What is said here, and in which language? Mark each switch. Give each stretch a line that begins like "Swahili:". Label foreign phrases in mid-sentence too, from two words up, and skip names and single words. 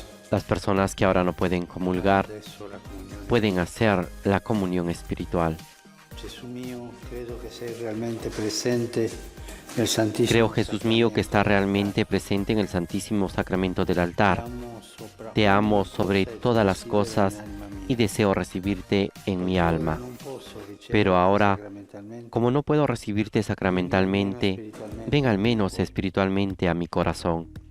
Spanish: Las personas que ahora no pueden comulgar
Italian: Adesso la comunione.
Spanish: pueden hacer la comunión espiritual.
Italian: Gesù mio, credo che sei realmente presente nel Santissimo.
Spanish: Creo, Jesús mío, que está realmente presente en el Santísimo Sacramento del altar. Te amo sobre todas las cosas y deseo recibirte en mi alma. Pero ahora, como no puedo recibirte sacramentalmente, ven al menos espiritualmente a mi corazón.